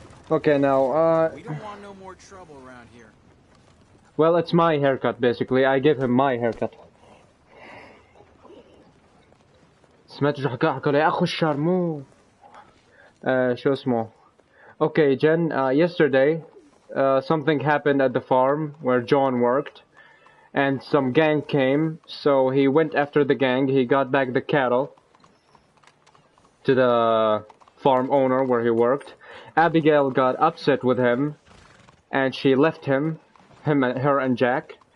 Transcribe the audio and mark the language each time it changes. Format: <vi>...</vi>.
<en>Okay, now, We don't want no more trouble around here. well, it's my haircut, basically. I give him my haircut.</en> <ar>سمعت شو حكى لي أخو الشارمو. شو اسمه.</ar> <en>Okay, Jen, yesterday, something happened at the farm where John worked, and some gang came, so he went after the gang, he got back the cattle, to the farm owner where he worked. Abigail got upset with him, and she left her and Jack.</en>